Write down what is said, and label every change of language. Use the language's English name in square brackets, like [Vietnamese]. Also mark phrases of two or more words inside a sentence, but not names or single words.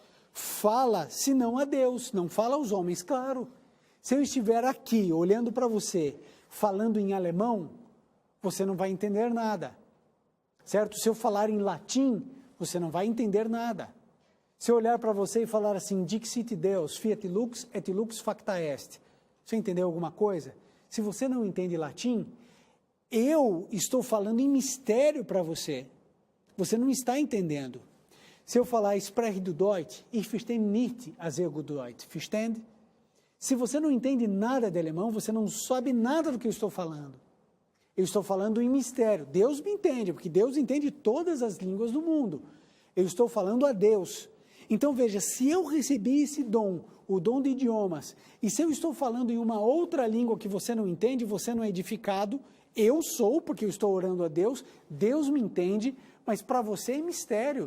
[Portuguese] Fala, senão a Deus, não fala aos homens, claro. Se eu estiver aqui, olhando para você, falando em alemão, você não vai entender nada, certo? Se eu falar em latim, você não vai entender nada. Se eu olhar para você e falar assim, [Latin] Dixit Deus, fiat lux et lux facta est, [Portuguese] você entendeu alguma coisa? Se você não entende latim, eu estou falando em mistério para você. Você não está entendendo. Se eu falar [German] spreche du Deutsch, ich verstehe nicht sehr gut Deutsch, verstehen? [Portuguese] Se você não entende nada de alemão, você não sabe nada do que eu estou falando. Eu estou falando em mistério. Deus me entende, porque Deus entende todas as línguas do mundo. Eu estou falando a Deus. Então veja, se eu recebi esse dom, o dom de idiomas, e se eu estou falando em uma outra língua que você não entende, você não é edificado, eu sou, porque eu estou orando a Deus, Deus me entende, mas para você é mistério.